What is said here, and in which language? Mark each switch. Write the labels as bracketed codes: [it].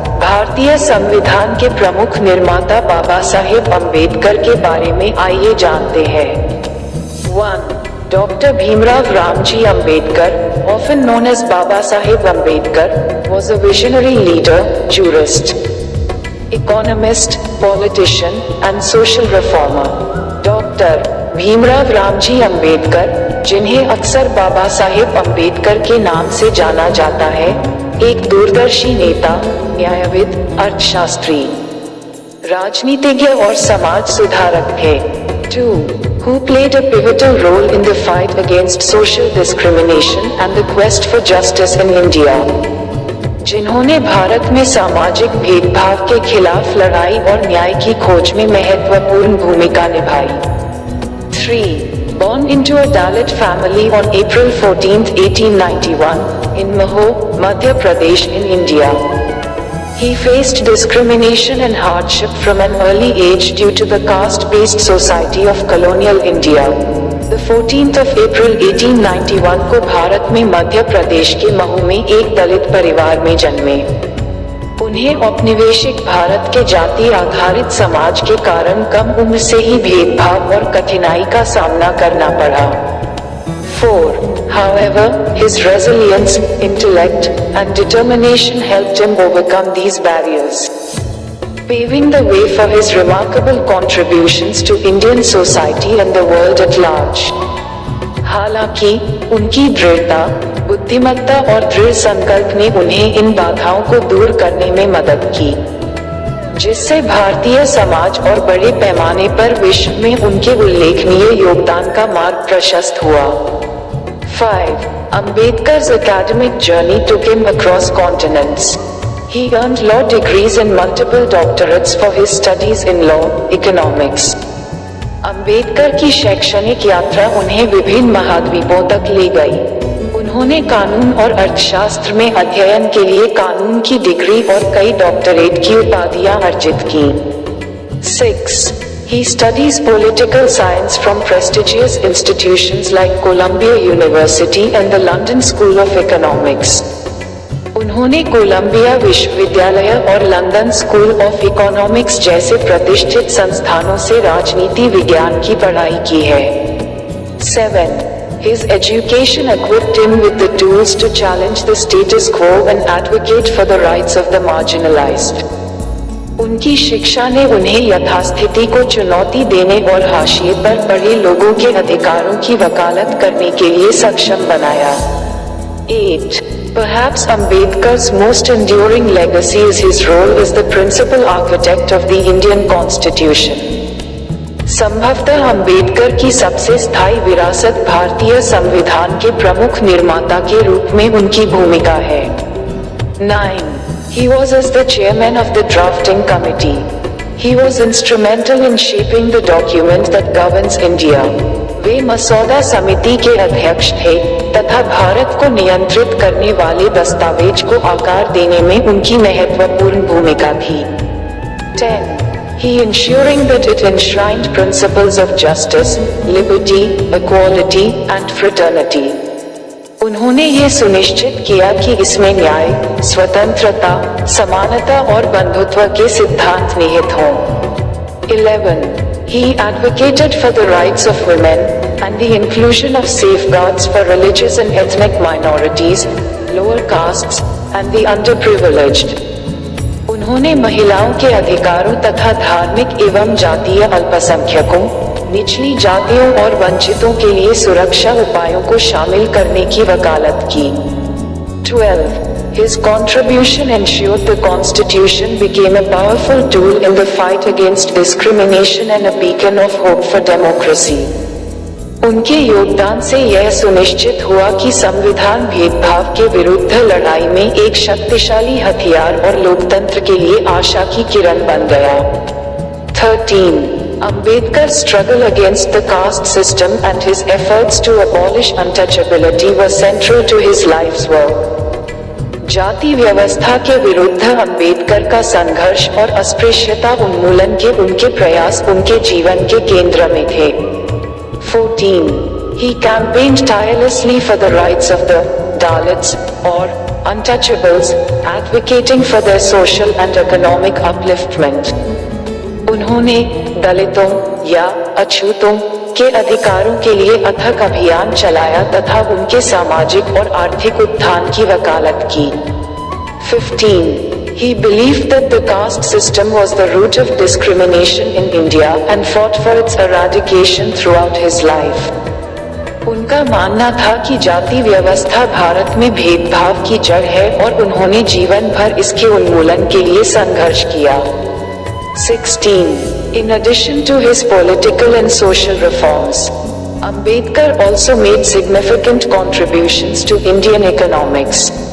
[hi] भारतीय संविधान के प्रमुख निर्माता बाबा साहेब अम्बेडकर के बारे में आइए जानते हैं। [en] 1. Dr. Bhimrao Ramji Ambedkar, often known as Baba Saheb Ambedkar, was a visionary leader, jurist, economist, politician, and social reformer. Dr. [hi] Bhimrao Ramji Ambedkar, जिन्हें अक्सर बाबा साहेब अम्बेडकर के नाम से जाना जाता है, एक दूरदर्शी नेता, न्यायविद, अर्थशास्त्री, राजनीतिज्ञ और समाज सुधारक थे। [en] 2. Who played a pivotal role in the fight against social discrimination and the quest for justice in India. [hi] जिन्होंने भारत में सामाजिक भेदभाव के खिलाफ लड़ाई और न्याय की खोज में महत्वपूर्ण भूमिका निभाई। [en] 3. Born into a Dalit family on April 14, 1891, in Maho, Madhya Pradesh in India. He faced discrimination and hardship from an early age due to the caste-based society of colonial India. The 14th of April 1891 [hi] को भारत में मध्य प्रदेश के महू में एक दलित परिवार में जन्मे। उन्हें औपनिवेशिक भारत के जाति आधारित समाज के कारण कम उम्र से ही भेदभाव और कठिनाई का सामना करना पड़ा। [en] 4. However, his resilience, intellect, and determination helped him overcome these barriers, paving the way for his remarkable contributions to Indian society and the world at large. [hi] हालांकि उनकी दृढ़ता, बुद्धिमत्ता और दृढ़ संकल्प ने उन्हें इन बाधाओं को दूर करने में मदद की, जिससे भारतीय समाज और बड़े पैमाने पर विश्व में उनके उल्लेखनीय योगदान का मार्ग प्रशस्त हुआ। [en] 5. Ambedkar's academic journey took him across continents. He earned law degrees and multiple doctorates for his studies in law, economics. [hi] Ambedkar की शैक्षणिक यात्रा उन्हें विभिन्न महाद्वीपों तक ले गई। उन्होंने कानून और अर्थशास्त्र में अध्ययन के लिए कानून की डिग्री और कई डॉक्टरेट की उपाधियां अर्जित की। [en] 6. He studies political science from prestigious institutions like Columbia University and the London School of Economics. [hi] उन्होंने कोलंबिया विश्वविद्यालय और लंदन स्कूल ऑफ इकोनॉमिक्स जैसे प्रतिष्ठित संस्थानों से राजनीति विज्ञान की पढ़ाई की है। [en] 7. His education equipped him with the tools to challenge the status quo and advocate for the rights of the marginalized. [hi] उनकी शिक्षा ने उन्हें यथास्थिति को चुनौती देने और हाशिए पर पड़े लोगों के अधिकारों की वकालत करने के लिए सक्षम बनाया। [en] 8. Perhaps Ambedkar's most enduring legacy is his role as the principal architect of the Indian Constitution. [hi] संभवतः अम्बेडकर की सबसे स्थायी विरासत भारतीय संविधान के प्रमुख निर्माता के रूप में उनकी भूमिका है। [en] 9. He was as the chairman of the drafting committee. He was instrumental in shaping the document that governs India. [hi] वे मसौदा समिति के अध्यक्ष थे तथा भारत को नियंत्रित करने वाले दस्तावेज को आकार देने में उनकी महत्वपूर्ण भूमिका थी। [en] 10. He ensuring that it enshrined principles of justice, liberty, equality, and fraternity. [hi] उन्होंने ये सुनिश्चित किया कि इसमें न्याय, स्वतंत्रता, समानता और बंधुत्व के सिद्धांत निहित हों। [en] 11. He advocated for the rights of women and the inclusion of safeguards for religious and ethnic minorities, lower castes, and the underprivileged. [hi] उन्होंने महिलाओं के अधिकारों तथा धार्मिक एवं जातीय अल्पसंख्यकों, निचली जातियों और वंचितों के लिए सुरक्षा उपायों को शामिल करने की वकालत की। [en] 12. His contribution ensured the Constitution became a powerful tool in the fight against discrimination and a beacon of hope for democracy. [hi] उनके योगदान से यह सुनिश्चित हुआ कि संविधान भेदभाव के विरुद्ध लड़ाई में एक शक्तिशाली हथियार और लोकतंत्र के लिए आशा की किरण बन गया। [en] 13. Ambedkar's struggle against the caste system and his efforts to abolish untouchability were central to his life's work. [hi] जाति व्यवस्था के विरुद्ध अंबेडकर का संघर्ष और अस्पृश्यता उन्मूलन के उनके प्रयास उनके जीवन के केंद्र में थे। [en] 14. He campaigned tirelessly for the rights of the Dalits or untouchables, advocating for their social and economic upliftment. [hi] उन्होंने दलितों या अछूतों के अधिकारों के लिए अथक अभियान चलाया तथा उनके सामाजिक और आर्थिक उत्थान की वकालत की। [en] 15. He believed that the caste system was the root of discrimination in India and fought for its eradication throughout his life. उनका मानना था कि जाति व्यवस्था भारत में भेदभाव की जड़ है और उन्होंने जीवन भर इसके उन्मूलन के लिए संघर्ष किया। 16. In addition to his political and social reforms, Ambedkar also made significant contributions to Indian economics.